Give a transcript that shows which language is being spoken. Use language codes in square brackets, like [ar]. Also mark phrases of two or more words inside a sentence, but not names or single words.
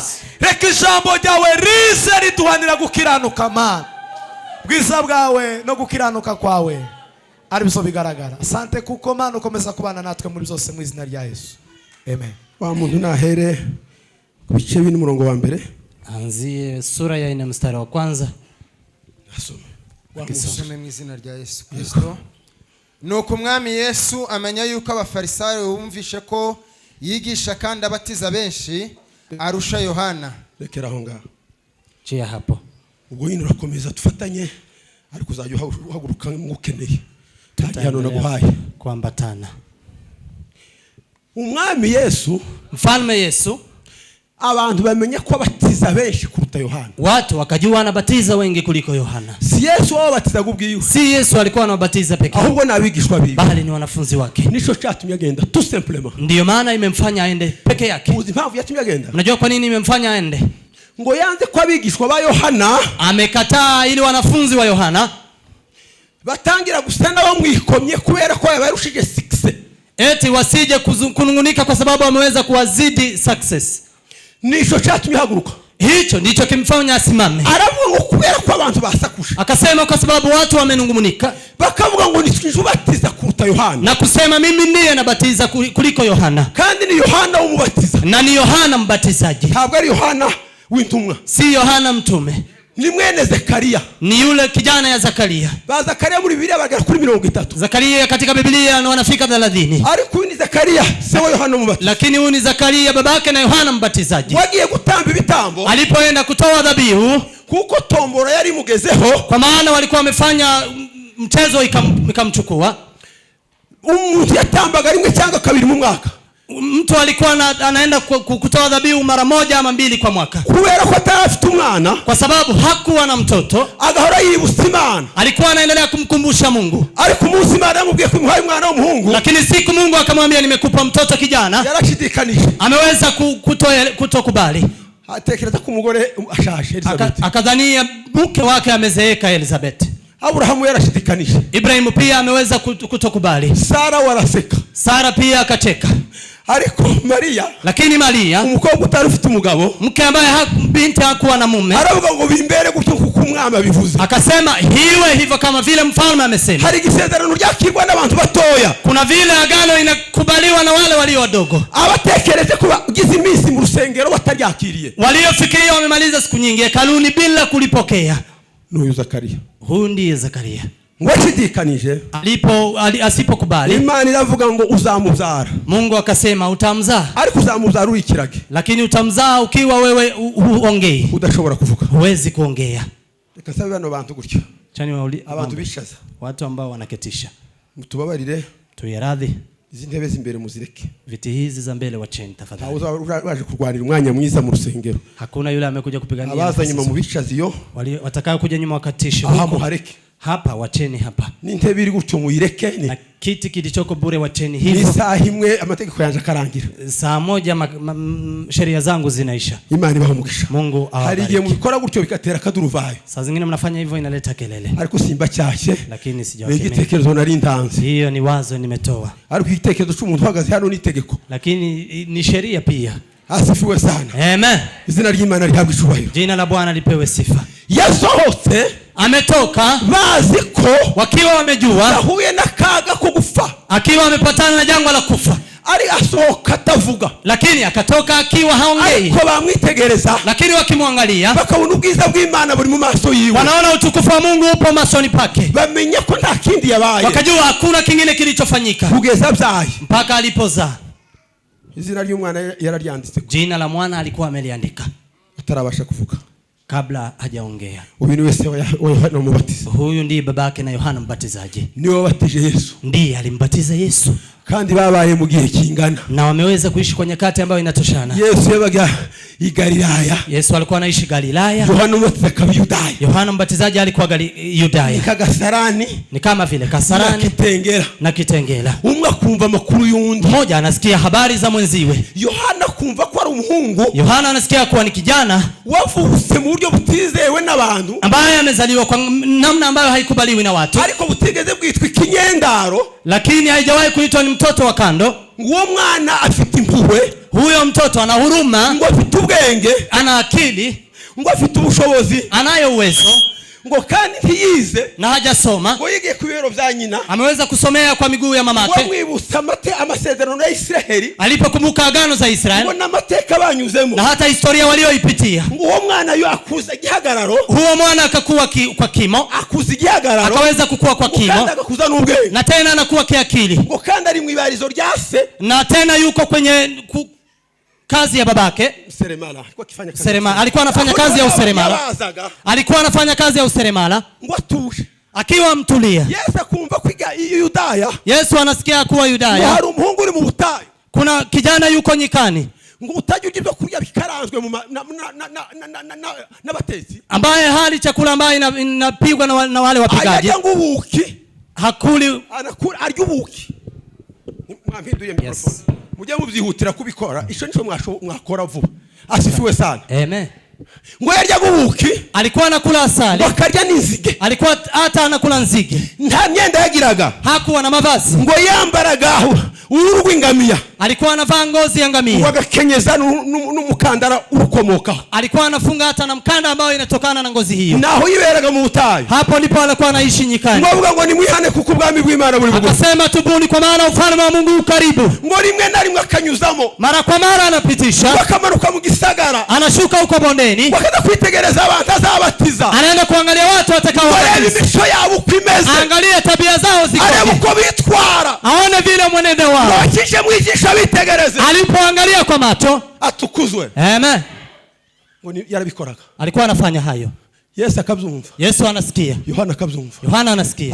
[rw] Reka ijambo ryawe rize riduhanira gukiranuka Mana, bwiza bwawe no gukiranuka kwawe ari biso bigaragara. Asante kuko Mana ukomeza kubana natwe muri byose mu izina rya Yesu, amen. Wa muntu nahere ku bice bine umurongo wa mbere, [sw] anzie sura ya 4 mstari wa kwanza. [rw] Wasome mu izina rya Yesu Kristo. Nuko Umwami Yesu amenya yuko abafarisayo bumvishe ko yigisha kandi abatiza benshi arusha Yohana. Rekera aho ngaho, [sw] Chia hapo. [rw] ubwo yino urakomeza tufatanye, ariko uzajya uhaguruka ngukeneye hano naguhaye [sw] kuambatana. [rw] Umwami Yesu, [sw] Mfalme Yesu, [rw] abantu bamenye ko abatiza benshi kuruta Yohana. [sw] watu wakajua anabatiza wengi kuliko Yohana. [rw] Si Yesu wabatiza gubwiwe, [sw] Si Yesu alikuwa anabatiza pekee, [rw] ahubwo nabigishwa bibi, [sw] bali ni wanafunzi wake. [rw] nico cyatumye agenda [fr] tout simplement. [sw] Ndiyo maana imemfanya aende peke yake. [rw] Uzi impamvu yatumye agenda? [sw] Unajua kwa nini imemfanya aende? [rw] Ngo yanze ko abigishwa ba Yohana [sw] Amekataa ili wanafunzi wa Yohana [rw] batangira gusana bamwikomye kubera ko yabarushije 6. [sw] eti wasije kunungunika kwa sababu ameweza kuwazidi success. [rw] Nico cyatumye haguruka. [sw] Hicho ndicho kimfanya asimame. [rw] Aravuga ngo kubera ko abantu basakusha, [sw] Akasema kwa sababu watu wamenungumunika, [rw] bakavuga ngo nitwije ubatiza kuruta Yohana, [sw] na kusema mimi ndiye nabatiza kuliko Yohana, [rw] kandi ni Yohana umubatiza, [sw] na ni Yohana mbatizaji, [rw] ntabwo ari Yohana w'intumwa, [sw] si Yohana mtume, [rw] ni mwene Zakaria, [sw] ni yule kijana ya Zakaria. [rw] ba Zakaria muri Bibiliya bagera kuri 30. [sw] Zakaria katika Biblia na wanafika 30. [rw] Ariko ni Zakaria se wa Yohana umubatiza, [sw] Lakini huyu ni Zakaria babake na Yohana mbatizaji. [rw] wagiye gutamba ibitambo, [sw] Alipoenda kutoa dhabihu, [rw] kuko tombora yari mugezeho, [sw] kwa maana walikuwa wamefanya mchezo ikamchukua. [rw] Umuntu yatambaga rimwe cyangwa kabiri mu mwaka. [sw] Mtu alikuwa anaenda kutoa dhabihu mara moja ama mbili kwa mwaka. [rw] Kubera ko atarafite umwana, [sw] Kwa sababu hakuwa na mtoto, [rw] agahora yibusa Imana, [sw] alikuwa anaendelea kumkumbusha Mungu. [rw] ariko umunsi Imana yamubwiye ko imuhaye umwana w'umuhungu, [sw] Lakini siku Mungu akamwambia nimekupa mtoto kijana, [rw] yarashidikanije, [sw] ameweza kutokubali. [rw] atekereza ko umugore ashaje Elizabeth. [sw] Akadhania mke wake amezeeka Elizabeth. [rw] Abrahamu yarashidikanije, [sw] Ibrahimu pia ameweza kutokubali. [rw] Sara waraseka, [sw] Sara pia akacheka. [rw] ariko Maria, [sw] Lakini Maria, [rw] umukobwa utari ufite umugabo, [sw] mke ambaye binti hakuwa na mume, [rw] aravuga ngo bimbere gutyo kuko umwami abivuze. [sw] akasema hiwe hivyo kama vile mfalme amesema. [rw] Hari igisezerano ryakirwa n'abantu batoya, [sw] Kuna vile agano inakubaliwa na wale walio wadogo, [rw] abatekereze kuba ugize iminsi mu rusengero bataryakiriye, [sw] waliofikiria wamemaliza siku nyingi hekaluni bila kulipokea. [rw] n'uyu Zakaria. [sw] Huyu ndiye Zakaria. [rw] Ngo ashidikanije, [sw] Asipokubali, [rw] Imana iravuga ngo uzamubyara, [sw] Mungu akasema utamzaa, [rw] ariko uzamubyara urikirage, [sw] lakini utamzaa ukiwa wewe huongei, [rw] udashobora kuvuga. [sw] huwezi kuongea. [rw] Reka sabe bano bantu gutyo, [sw] Chani [rw] abantu bishaza, [sw] watu ambao wanaketisha, [rw] mutubabarire, [sw] tuyaradhi [rw] izi ntebe z'imbere muzireke. [sw] viti hizi za mbele wacheni tafadhali. [rw] Waje kurwanira umwanya mwiza mu rusengero, [sw] Hakuna yule amekuja kupigania [rw] abaza nyuma mu bishazi yo, [sw] watakao kuja nyuma wakatishe [rw] aha [sw] huko. [rw] muhareke. [sw] Hapa wacheni hapa, [rw] N'intebe iri gutyo muyireke, [sw] na kiti kilichoko bure wacheni ni hivyo. [rw] isaha imwe amategeko yanje akarangira, [sw] Saa moja sheria zangu zinaisha. [rw] Imana ibaha umugisha. [sw] Mungu [rw] Hari igihe [sw] awabariki. [rw] mubikora gutyo bikatera akaduruvayo, [sw] Saa zingine mnafanya hivyo inaleta kelele, [rw] ariko simba cyashye, [sw] lakini ni sijawakemea. [rw] igitekerezo nari ntanze, [sw] Hiyo ni wazo nimetoa, [rw] ariko igitekerezo cy'umuntu uhagaze hano n'itegeko. [sw] lakini ni sheria pia. Asifiwe sana, Amen. [rw] izina ry'Imana rihabwe icubahiro. [sw] Jina la Bwana lipewe sifa. [rw] Yasohotse [sw] Ametoka [rw] bazi ko [sw] wakiwa wamejua, [rw] yahuye n'akaga ko gupfa, [sw] akiwa amepatana na jangwa la kufa, [rw] ari asohoka atavuga, [sw] lakini akatoka akiwa haongei. [rw] ariko bamwitegereza, [sw] Lakini wakimwangalia [rw] bakabona ubwiza bw'Imana buri mu maso yiwe, [sw] wanaona utukufu wa Mungu upo masoni pake, [rw] bamenya ko nta kindi yabaye, [sw] wakajua hakuna kingine kilichofanyika [rw] kugeza byaye [sw] mpaka alipozaa. [rw] izina ry'umwana yararyanditse, [sw] Jina la mwana alikuwa ameliandika [rw] atarabasha kuvuga [sw] kabla hajaongea. [rw] uyu ni wese wa Yohana Umubatiza. [sw] Huyu ndiye babake na Yohana Mbatizaji, [rw] Niwe wabatije Yesu, [sw] ndiye alimbatiza Yesu, [rw] kandi babaye mu gihe kingana. [sw] na wameweza kuishi kwa nyakati ambayo inatoshana. [rw] Yesu yabaga i Galilaya, [sw] Yesu alikuwa anaishi Galilaya, [rw] Yohana Umubatiza akaba Yudaya, [sw] Yohana Mbatizaji alikuwa Yudaya, [rw] Kagasarani [sw] ni kama vile na Kasarani [rw] Kitengera. [sw] na Kitengela. [rw] Umwe akumva amakuru y'undi, [sw] Mmoja anasikia habari za mwenziwe. [rw] Yohana kumva ko ari umuhungu [sw] Yohana anasikia kuwa ni kijana [rw] wavutse mu buryo butizewe n'abantu, [sw] ambaye amezaliwa kwa namna ambayo haikubaliwi na watu, [rw] ariko butigeze bwitwa ikinyendaro, [sw] lakini haijawahi kuitwa ni mtoto wa kando. [rw] uwo mwana afite impuhwe, [sw] Huyo mtoto ana huruma, [rw] ngo afite ubwenge, [sw] ana akili, [rw] ngo afite ubushobozi, [sw] anayo uwezo, [rw] ngo kandi ntiyize, [sw] na hajasoma. [rw] ngo yigiye ku bibero bya nyina, [sw] Ameweza kusomea kwa miguu ya mamake, [rw] wamwibutsa amasezerano ya Isiraheli, [sw] alipokumbuka agano za [rw] ngo [sw] Israeli [rw] n'amateka banyuzemo, [sw] na hata historia walioipitia. [rw] ngo uwo mwana yo akuza igihagararo, [sw] Huo mwana akakuwa kwa kimo, [rw] akuza igihagararo, [sw] akaweza kukua kwa [rw] kandi [sw] kimo, [rw] agakuza n'ubwenge, [sw] na tena anakuwa kiakili, [rw] ngo kandi ari mu ibarizo rya se, [sw] na tena yuko kwenye kazi ya babake seremala. Alikuwa anafanya kazi ya useremala, alikuwa anafanya kazi ya useremala, [rw] ngo atuje, [sw] akiwa mtulia. [rw] Yesu akumva kwiga Yudaya, [sw] Yesu anasikia kuwa [rw] ngo [sw] Yudaya [rw] hari umuhungu uri mu butayu, [sw] kuna kijana yuko nyikani, [rw] ngo utajya urya ibyo kurya bikaranzwe n'abatetsi, [sw] ambaye hali chakula ambayo inapigwa na wale wapigaji, [rw] ajya ngo ubuki, [sw] hakuli, [rw] arya ubuki. Mwampinduye mikrofone, mujye mubyihutira kubikora, ico nico mwakora vuba. [sw] Asifiwe sana, amen. [rw] ngo yarya ubuki, [sw] Alikuwa anakula asali, [rw] bakarya n'inzige, [sw] alikuwa hata anakula nzige, [rw] nta myenda yagiraga, [sw] hakuwa na mavazi, [rw] ngo yambaraga uruhu rw'ingamiya, [sw] alikuwa anavaa ngozi ya ngamia, [rw] wagakenyeza n'umukandara urukomokaho, [sw] alikuwa anafunga hata na mkanda ambao inatokana na ngozi hiyo. [rw] naho yiberaga mu butayu. [sw] Hapo ndipo alikuwa anaishi nyikani. [rw] Ngovuga ngo nimwihane kuko ubwami bw'Imana buri bugufi, [sw] Akasema tubuni kwa maana ufalme wa Mungu ukaribu. [rw] ngo rimwe na rimwe akanyuzamo, [sw] Mara kwa mara anapitisha, [rw] bakamanuka mu gisagara, [sw] anashuka huko bondeni, [rw] bakaza kwitegereza abantu azabatiza, [sw] anaenda kuangalia watu watakao [rw] areba imico yabo uko imeze, [sw] angalie tabia zao [rw] areba [sw] zikoje, [rw] uko bitwara, [sw] aone vile mwenendo wao. [rw] wakije mwigisha bitegereze, [sw] Alipoangalia kwa macho, [rw] atukuzwe. [sw] amen, [rw] ngo yarabikoraga, [sw] alikuwa anafanya hayo. [rw] Yesu akabyumva, [sw] Yesu anasikia, [rw] Yohana akabyumva, [sw] Yohana anasikia,